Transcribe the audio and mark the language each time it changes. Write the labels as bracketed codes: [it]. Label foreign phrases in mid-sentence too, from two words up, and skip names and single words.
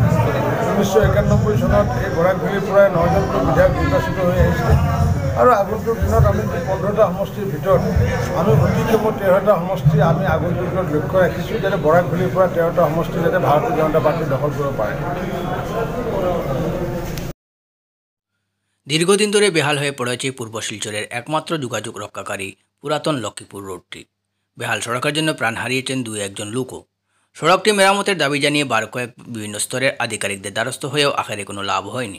[as] 1991 চনত এই বৰাকভেলীৰ পৰাই 9জনকৈ বিধায়ক নিৰ্বাচিত হৈ আহিছে আৰু আগন্তুক দিনত আমি 15টা সমষ্টিৰ ভিতৰত আমি অতিক্ৰমত 13টা সমষ্টি আমি আগন্তুক দিনত লক্ষ্য ৰাখিছোঁ, যাতে বৰাকভেলীৰ পৰা 13টা সমষ্টি যাতে ভাৰতীয় জনতা পাৰ্টি দখল কৰিব পাৰে। [bn] দীর্ঘদিন ধরে বেহাল হয়ে পড়েছে পূর্ব শিলচরের একমাত্র যোগাযোগ রক্ষাকারী পুরাতন লক্ষ্মীপুর রোডটি। বেহাল সড়কের জন্য প্রাণ হারিয়েছেন 2-1 লোকও। সড়কটি মেরামতের দাবি জানিয়ে বার কয়েক বিভিন্ন স্তরের আধিকারিকদের দ্বারস্থ হয়েও আখেরে কোনো লাভ হয়নি।